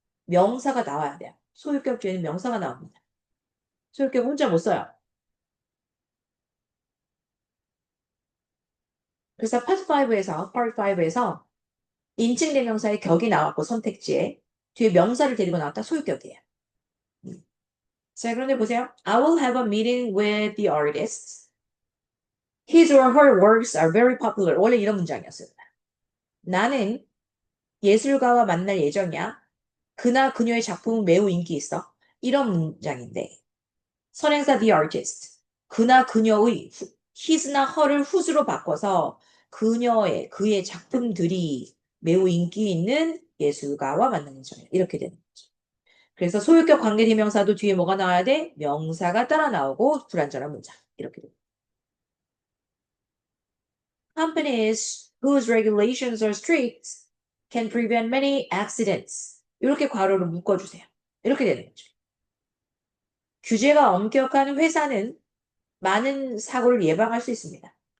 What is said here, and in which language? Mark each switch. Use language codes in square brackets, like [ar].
[ko] 명사가 나와야 돼요. 소유격 뒤에는 명사가 나옵니다. 소유격 혼자 못 써요. 그래서 Part 5에서 인칭 대명사의 격이 나왔고 선택지에 뒤에 명사를 데리고 나왔다 소유격이에요. 자, 그런데 보세요. [en] I will have a meeting with the artist. His or her works are very popular. [ko] 원래 이런 문장이었어요. 나는 예술가와 만날 예정이야. 그나 그녀의 작품은 매우 인기 있어. 이런 문장인데 선행사 the artist. 그나 그녀의 his나 her를 whose로 바꿔서 그의 작품들이 매우 인기 있는 예술가와 만나는 예정이야. 이렇게 되는 거죠. 그래서 소유격 관계대명사도 뒤에 뭐가 나와야 돼? 명사가 따라 나오고 불완전한 문장. 이렇게 돼. [en] Companies whose regulations are strict can prevent many accidents. [ko] 이렇게 괄호를 묶어주세요. 이렇게 되는 거죠. 규제가 엄격한 회사는 많은 사고를 예방할 수 있습니다.